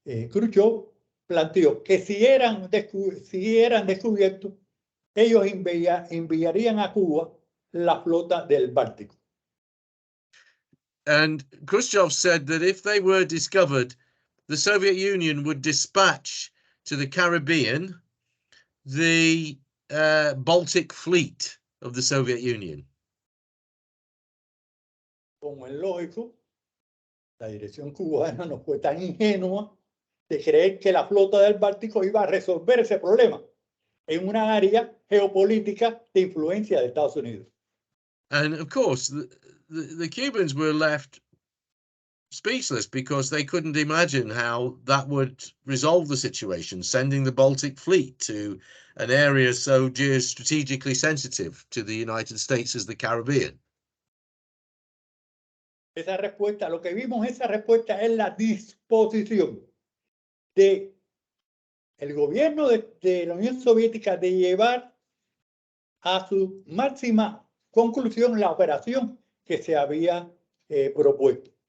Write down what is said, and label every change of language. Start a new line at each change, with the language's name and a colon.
Spanish: Khrushchev planteó que si eran descubiertos, ellos enviarían a Cuba la flota del Báltico.
English: And Khrushchev said that if they were discovered, the Soviet Union would dispatch to the Caribbean the Baltic fleet of the Soviet Union.
Spanish: Como es lógico, la dirección cubana no fue tan ingenua de creer que la flota del Báltico iba a resolver ese problema en una área geopolítica de influencia de Estados Unidos.
English: And of course, the Cubans were left speechless because they couldn't imagine how that would resolve the situation, sending the Baltic fleet to an area so geostrategically sensitive to the United States as the Caribbean.
Spanish: Esa respuesta, lo que vimos, esa respuesta es la disposición de el gobierno de la Unión Soviética de llevar a su máxima conclusión la operación que se había propuesto.